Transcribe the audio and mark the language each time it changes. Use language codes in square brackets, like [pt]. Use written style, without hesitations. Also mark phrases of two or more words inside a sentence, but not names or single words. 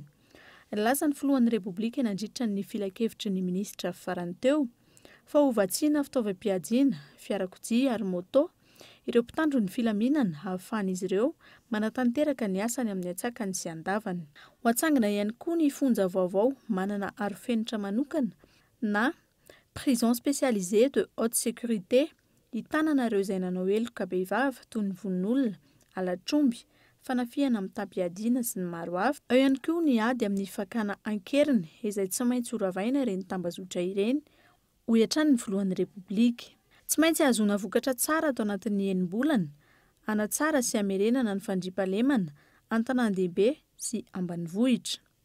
[mg] Laza ny filohan'ny repoblika nandritra ny filakevitry ny ministra farany teo fa ho vatsiana fitaovam-piadiana, fiarakodia ary moto ireo mpitandro ny filaminana ahafahan'izy ireo manatanteraka ny asany amin'ny atsakany sy andavany. Ho atsangana ihany koa ny fonja vaovao manana arofenitra manokana na [fr] prison spécialisée de haute sécurité [mg] hitanana ireo izay nanao heloka behivavy toy ny vonon'olona, alatromby, fanafiana amin'ny tampiadiana sy ny maro hafa. Eo ihany koa ny ady amin'ny fakana ankeriny izay tsy maintsy horavaina ireny tambazotra ireny ho hiatrany ny filohan'ny repoblika. Tsy maintsy azona vokatra tsara atao anatin'ny enim-bolana, anatsara sy amerenana ny fandriampahalemana, an-tanan-dehibe sy ambanivohitra.